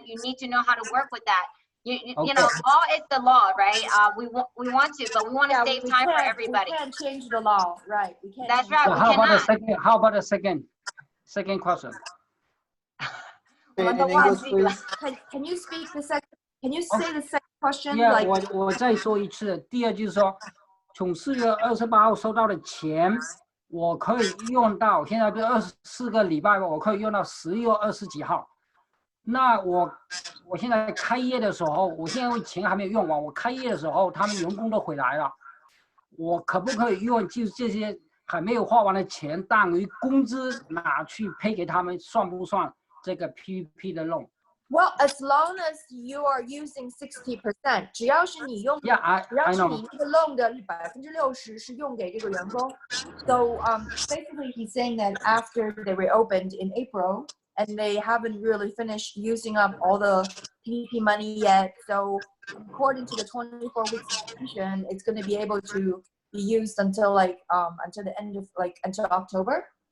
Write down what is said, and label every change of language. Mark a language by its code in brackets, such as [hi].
[en] You need to know how to work with that. You know, law is the law, right? We want to, but we want to save time for everybody. We can't change the law, right? We can't. That's right. So how about the second question? In English, please. Can you speak the second? Can you say the second question? Yeah, Like [zh] 我再说一次。第二就是说，从4月28号收到的钱，我可以用到现在不是24个礼拜吧？我可以用到10月20几号。那我现在开业的时候，我现在钱还没有用完。我开业的时候，他们员工都回来了，我可不可以用就是这些还没有花完的钱当为工资拿去配给他们，算不算？这个 PPP 的 loan。 [en] Well, as long as you are using 60%， [zh] 只要是你用， [en] Yeah, [zh] 只要 [en] I [zh] 是 [en] know. [zh] 你那个 loan 的60%是用给这个员工。 [en] So basically he's saying that after they reopened in April and they haven't really finished using up all the PPP money yet. So according to the 24 weeks extension, it's going to be able to be used until until the end of until October.